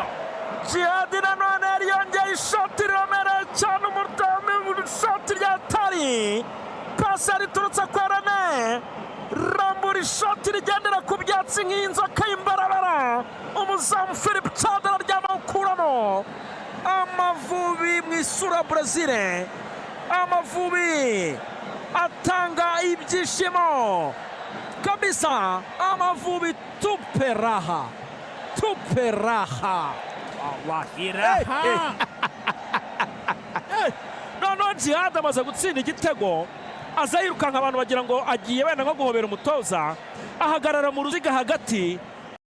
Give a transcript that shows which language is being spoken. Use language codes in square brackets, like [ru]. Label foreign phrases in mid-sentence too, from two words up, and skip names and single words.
[rw] Djihad nanone yariyongeye ishoti riremereye cyane, umudamu ishoti rya tari, pasi riturutse kwa Rene, rambura ishoti rigendera ku byatsi nk'inzoka y'imbarabara, umuzamu Philippe Chad araryamakuramo. Amavubi mu isura Brazil, Amavubi atanga ibyishimo kabisa. [sw] Amavubi tupe raha, tupe raha. [rw] Noneho Djihad amaze gutsinda igitego, aza yirukanka, abantu bagira ngo agiye wenda nko guhobera umutoza, ahagarara mu ruziga hagati,